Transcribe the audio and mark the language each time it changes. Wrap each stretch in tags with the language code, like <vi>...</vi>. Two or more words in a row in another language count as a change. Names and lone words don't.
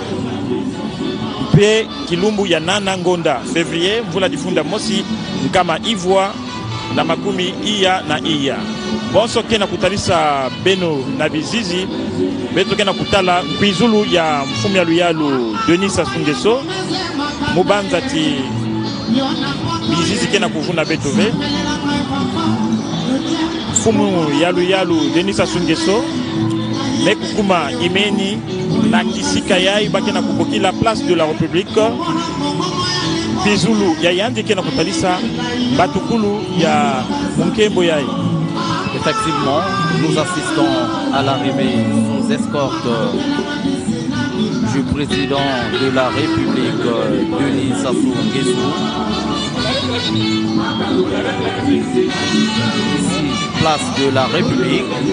<ktu>pe kilumbu ya nana ngonda février mvula difunda mosi nkama ivwa na makumi iya na iya bonso kena kutalisa beno na bizizi beto kena kutala mpizulu ya mfumu ya luyalu Denis Sassou Nguesso mubanza ti bizizi kena kuvuna betove mfumu ya luyalu Denis Sassou Nguesso mekukuma imeni na kisika yai bakena kuboki</ktu> <fr>la place de la République</fr> <ktu>pizulu ya yandi kena kutalisa batukulu ya munkembo yai.</ktu> <fr>Effectivement, nous assistons à l'arrivée sous escorte du président de la République, Denis Sassou Nguesso. Ici, place de la République.</fr>